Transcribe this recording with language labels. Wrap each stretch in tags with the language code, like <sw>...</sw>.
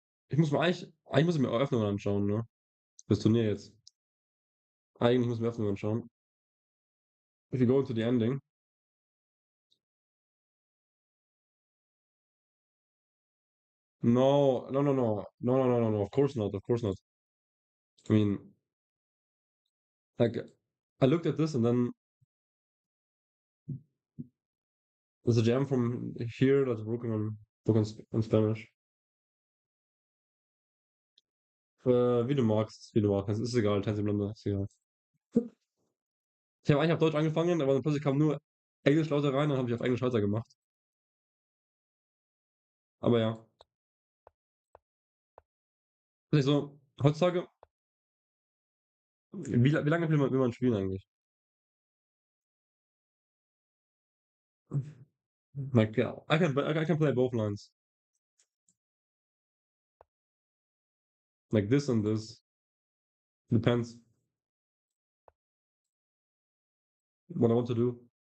<de>Eigentlich muss ich mir Eröffnungen anschauen, ne? Das Turnier jetzt. Eigentlich muss ich mir Eröffnungen anschauen.</de> <en>If you go into the ending. No, no, no, no. No, no, no, no, no. Of course not. Of course not. I mean, like, I looked at this and then there's a jam from here that's working on book on Spanish.</en> <de>Wie du magst, wie du magst. Es ist egal, Tanz im Lande, ist egal. Ich habe eigentlich auf Deutsch angefangen, aber dann plötzlich kamen nur Englisch-Leute rein, dann habe ich auf Englisch weitergemacht. Aber ja. Also, heutzutage, wie lange will man spielen eigentlich?</de> <en>Like, yeah, I can play both lines. Like this and this. Depends what I want to do.</en>